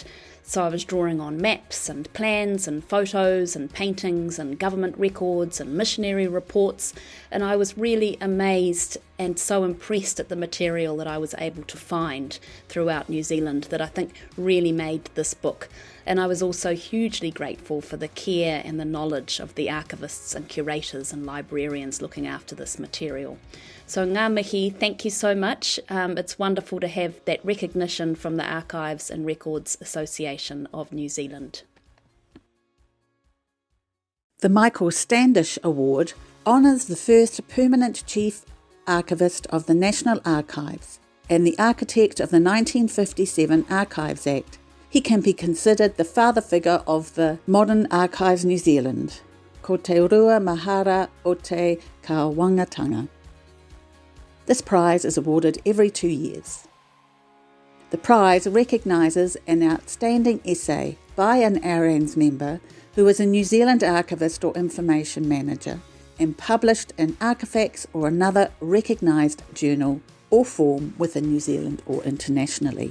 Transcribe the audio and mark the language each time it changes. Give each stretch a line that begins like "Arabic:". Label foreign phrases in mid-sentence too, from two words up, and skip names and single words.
English: So I was drawing on maps and plans and photos and paintings and government records and missionary reports, and I was really amazed and so impressed at the material that I was able to find throughout New Zealand that I think really made this book. And I was also hugely grateful for the care and the knowledge of the archivists and curators and librarians looking after this material.
Māori: So ngā mihi,
English: thank you so much. It's wonderful to have that recognition from the Archives and Records Association of New Zealand. The Michael Standish Award honours the first permanent chief archivist of the National Archives and the architect of the 1957 Archives Act. He can be considered the father figure of the modern Archives New Zealand.
Māori: Ko te urua mahara o te kawangatanga.
English: This prize is awarded every 2 years. The prize recognises an outstanding essay by an ARANZ member who is a New Zealand archivist or information manager and published in Artifacts or another recognised journal or form within New Zealand or internationally.